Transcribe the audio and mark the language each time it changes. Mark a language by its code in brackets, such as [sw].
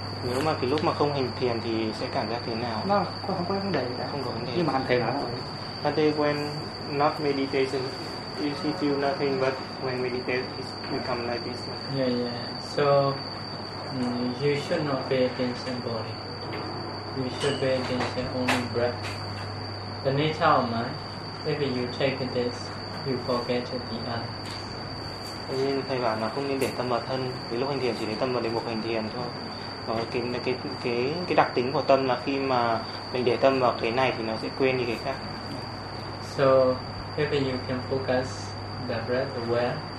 [vi] Nếu mà cái lúc mà không hành thiền thì sẽ cảm giác thế nào? Nó không có vấn đề cả. Không có vấn đề. Nhưng mà hành thiền là đó. [en] But when not meditation, you see feel nothing, but when meditate, it become like this. Yeah, yeah. So, you should not pay attention body. You should pay attention only breath. The nature of mind, if you take this, you forget the other. [vi] Thế nên thầy bảo là không nên để tâm vào thân, vì lúc hành thiền chỉ để tâm vào đề mục hành thiền thôi. Và cái đặc tính của tâm là khi mà mình để tâm vào cái này thì nó sẽ quên đi cái khác. [en] So, if you can focus the breath well,